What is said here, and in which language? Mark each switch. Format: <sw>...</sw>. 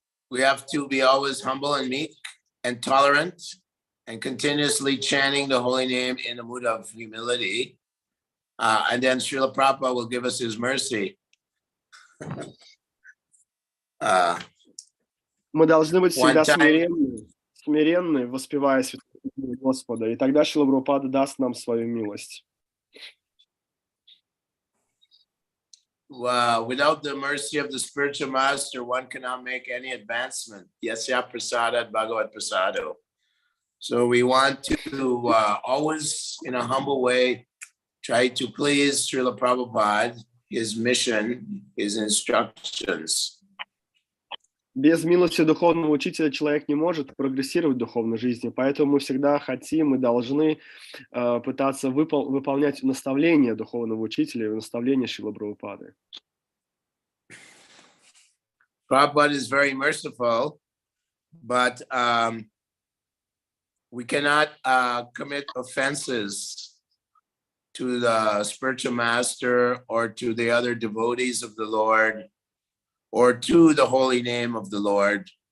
<en>We have to be always humble and meek and tolerant and continuously chanting the holy name in a mood of humility. And then Srila Prabhupada will give us his mercy.</en> <ru>Мы должны быть всегда смиренны, воспевая святое имя Господа, и тогда Шрила Прабхупада даст нам свою милость.</ru> <en>Without the mercy of the spiritual master, one cannot make any advancement.</en> <sa>Yasya prasadat bhagavat prasado.</sa> <en>So we want to always, in a humble way, try to please Srila Prabhupada, his mission, his instructions.</en> <ru>Без милости духовного учителя человек не может прогрессировать в духовной жизни, поэтому мы всегда хотим и должны пытаться выполнять наставления духовного учителя и наставления Шрилы Прабхупады.</ru> <en>Prabhupada is very merciful, but we cannot commit offenses to the spiritual master or to the other devotees of the Lord or to the holy name of the Lord.</en>